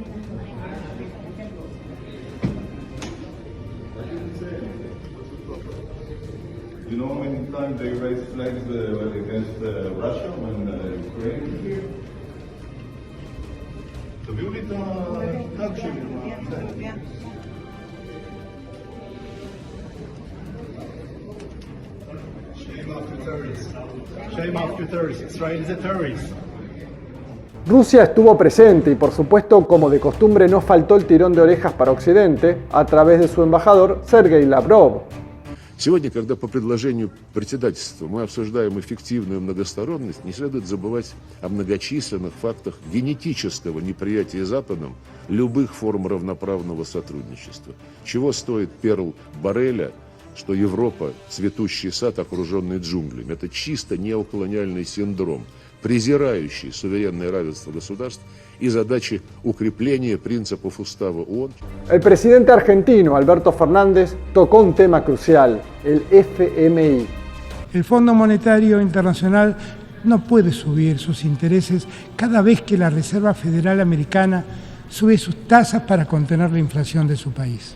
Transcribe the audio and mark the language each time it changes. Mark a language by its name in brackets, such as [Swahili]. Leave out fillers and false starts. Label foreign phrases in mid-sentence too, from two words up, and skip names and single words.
[English] You know how many times they raised flags against Russia when Ukraine was here? [Hebrew] תביאו לי את התג שלי. [English] Shame after terrorists. Shame after terrorists. Israel is a terrorist. [Spanish] Rusia estuvo presente y por supuesto, como de costumbre, no faltó el tirón de orejas para Occidente a través de su embajador Sergei Lavrov. [Russian] Сегодня, когда по предложению председательства мы обсуждаем эффективную многосторонность, не следует забывать о многочисленных фактах генетического неприятия Западом любых форм равноправного сотрудничества. Чего стоит перл Борреля, что Европа – цветущий сад, окруженный джунглями. Это чисто неоколониальный синдром, презирающий суверенное равенство государств y задачи укрепления принципов Устава ООН. [Spanish] El presidente argentino, Alberto Fernández, tocó un tema crucial, el FMI. El Fondo Monetario Internacional no puede subir sus intereses cada vez que la Reserva Federal Americana sube sus tasas para contener la inflación de su país.